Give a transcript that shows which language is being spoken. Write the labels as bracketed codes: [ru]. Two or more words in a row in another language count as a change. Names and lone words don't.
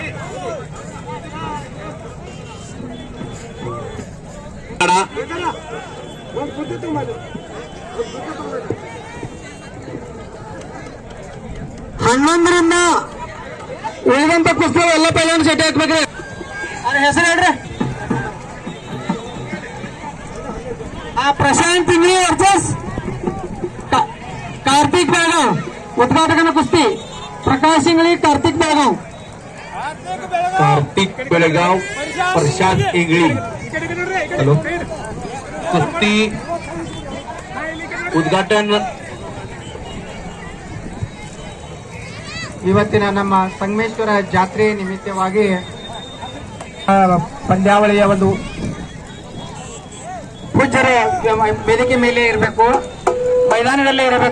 [kn] ಹನ್ನೊಂದರಿಂದ ಉಳಿದಂತ ಕುಸ್ತಿ ಎಲ್ಲ ಪೈಲವಾನ್ ಸೆಟ್ ಹಾಕ್ಬೇಕ್ರಿ. ಅದ್ರ ಹೆಸರು ಹೇಳ್ರಿ. ಪ್ರಶಾಂತ್ ಇಂಗ್ಲಿ ವರ್ಸಸ್ कार्तिक बेळगाव [mr] उद्घाटन कुस्ती. प्रकाश इंगळे कार्तिक बेळगाव. कार्तिक बेळगाव प्रशांत इंगळे हॅलो कुस्ती ಉದ್ಘಾಟನ [kn] ಇವತ್ತಿನ ನಮ್ಮ ಸಂಗಮೇಶ್ವರ ಜಾತ್ರೆ ನಿಮಿತ್ತವಾಗಿ ಪಂದ್ಯಾವಳಿಯ ಒಂದು ಪೂಜ್ಯರು ವೇದಿಕೆ ಮೇಲೆ ಇರಬೇಕು, ಮೈದಾನದಲ್ಲೇ ಇರಬೇಕು.